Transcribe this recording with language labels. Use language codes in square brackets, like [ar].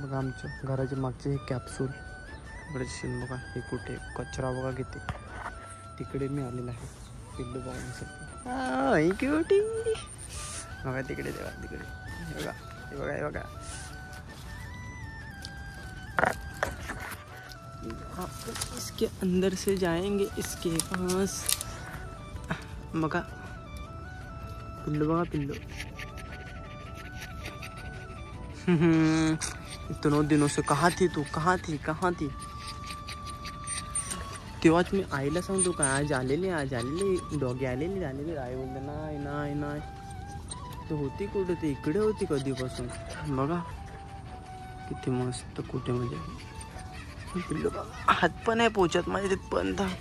[mr] बघा आमच्या घराच्या मागचे हे कॅप्सूल बघा, हे कुठे कचरा बघा किती. तिकडे मी आलेला आहे पिल्लू बघण्यासाठी. क्यूटी बघा तिकडे, तेव्हा तिकडे हे बघा, हे बघा, हे बघा. [hi] इसके अंदर से जाएंगे इसके पास. [mr] बघा पिल्लू, बघा पिल्लू. [hi] इतनों दिनों से कहाँ थी तू, कहाँ थी. [mr] तेव्हाच मी आईला सांगतो का आज आलेली डॉगी आलेली. आई बोलते नाही तू होती कुठे, ती इकडे होती कधीपासून. बघा किती मस्त कुठे, म्हणजे पिल्लू हात पण आहे पोचत माझ्या तिथपर्यंत.